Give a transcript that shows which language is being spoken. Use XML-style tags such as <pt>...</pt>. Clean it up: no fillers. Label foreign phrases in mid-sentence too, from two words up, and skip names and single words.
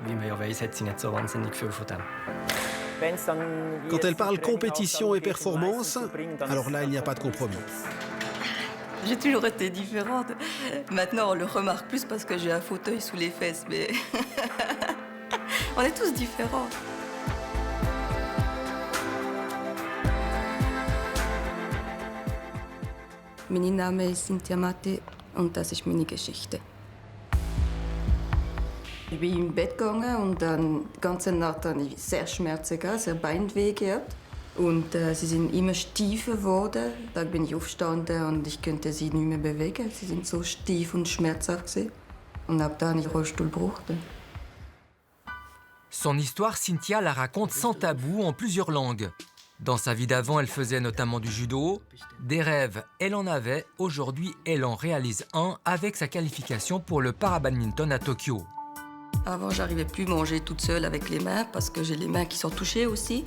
<fr>Quand elle parle compétition et performance, alors là, il n'y a pas de compromis. J'ai toujours été différente. Maintenant, on le remarque plus parce que j'ai un fauteuil sous les fesses, mais on est tous différents.</fr> <de>Mein Name ist Cynthia Mate und das ist meine Geschichte. Ich bin im Bett gegangen und dann die ganze Nacht hatte ich sehr Schmerzen, sehr Beinweh gehabt. Und sie sind immer steifer geworden. Da bin ich aufgestanden und ich konnte sie nicht mehr bewegen. Sie sind so steif und schmerzhaft gewesen. Und ab dann habe ich den Rollstuhl gebraucht.</de> <fr>Son histoire, Cynthia la raconte sans tabou en plusieurs langues. Dans sa vie d'avant, elle faisait notamment du judo. Des rêves, elle en avait. Aujourd'hui, elle en réalise un avec sa qualification pour le parabadminton à Tokyo. Avant, j'arrivais plus à manger toute seule avec les mains parce que j'ai les mains qui sont touchées aussi.</fr>